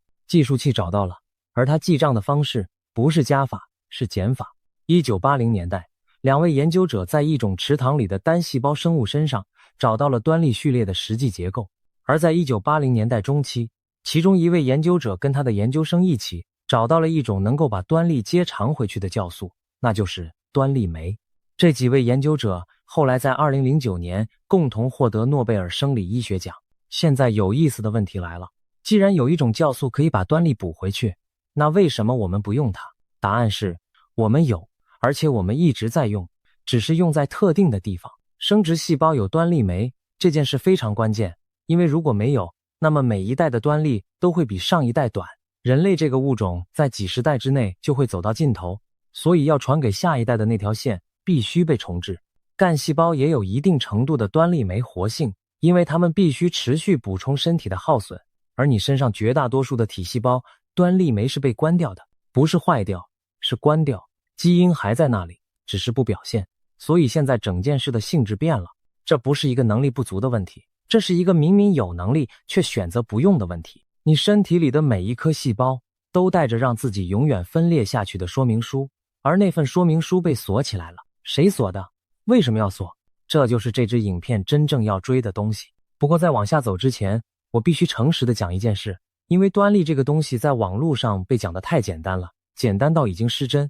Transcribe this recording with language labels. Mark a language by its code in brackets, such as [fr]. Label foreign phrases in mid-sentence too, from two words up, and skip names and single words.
[zh] 計數器找到了，而它記賬的方式不是加法，是減法。1980年代，兩位研究者在一種池塘裡的單細胞生物身上找到了端粒序列的實際結構。而在1980年代中期，其中一位研究者跟他的研究生一起找到了一種能夠把端粒接长回去的酵素，那就是端粒酶。這幾位研究者後來在2009年共同獲得諾貝爾生理醫學獎。現在有意思的問題來了，既然有一種酵素可以把端粒補回去，那為什麼我們不用它？答案是我們有，而且我們一直在用，只是用在特定的地方。生殖細胞有端粒酶這件事非常關鍵，因為如果沒有，那麼每一代的端粒都會比上一代短，人類這個物種在幾十代之內就會走到盡頭，所以要傳給下一代的那條線必須被重置。幹細胞也有一定程度的端粒酶活性，因為它們必須持續補充身體的耗損，而你身上絕大多數的體細胞端粒酶是被關掉的，不是壞掉，是關掉，基因還在那裡，只是不表現。所以現在整件事的性質變了，這不是一個能力不足的問題，這是一個明明有能力卻選擇不用的問題。你身體裡的每一顆細胞都帶着讓自己永遠分裂下去的說明書，而那份說明書被鎖起來了。誰鎖的？為什麼要鎖？這就是這支影片真正要追的東西。不過在往下走之前，我必須誠實地講一件事，因為端粒這個東西在網絡上被講得太簡單了，簡單到已經失真。